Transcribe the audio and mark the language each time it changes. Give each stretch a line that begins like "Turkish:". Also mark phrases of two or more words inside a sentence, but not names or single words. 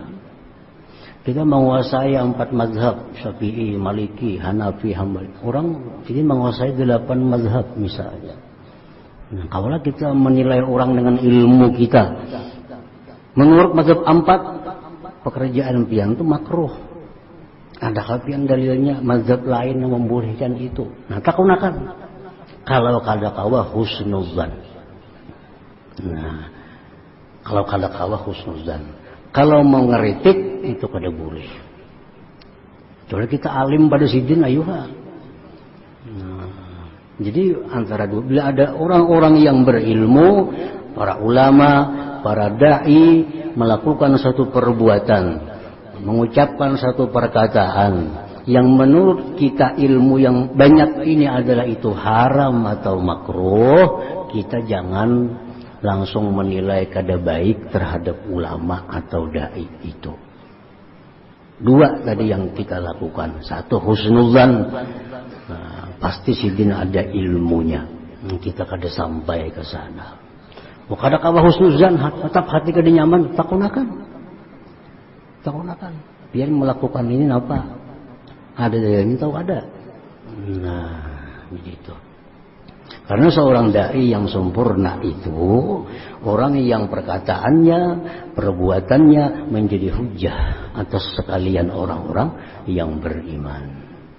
Indonesian: Kita menguasai 4 mazhab, Syafi'i, Maliki, Hanafi, Hambali. Orang ini menguasai 8 mazhab misalnya. Nah, kalau kita menilai orang dengan ilmu kita, menurut mazhab 4, pekerjaan pian itu makruh. Ada kapian dalilnya mazhab lain yang membolehkan itu. Nah, takunakan. Kalau kada kawa husnuzan. Nah, kalau kada kawa husnuzan. Kalau mau ngeritik itu kada boleh. Soalnya kita alim pada sidin ayuha. Nah, jadi antara dua, bila ada orang-orang yang berilmu, para ulama, para dai melakukan satu perbuatan, mengucapkan satu perkataan yang menurut kita ilmu yang banyak ini adalah itu haram atau makruh, kita jangan langsung menilai kada baik terhadap ulama atau dai itu. 2 tadi yang kita lakukan. 1 husnuzan, pasti sidin ada ilmunya, kita kada sampai ke sana. Kada kawa husnuzan, tetap hati kada nyaman, takunakan. Biar melakukan ini apa? Ada dalilnya tahu ada. Nah, begitu. Karena seorang dai yang sempurna itu orang yang perkataannya, perbuatannya menjadi hujah atas sekalian orang-orang yang beriman.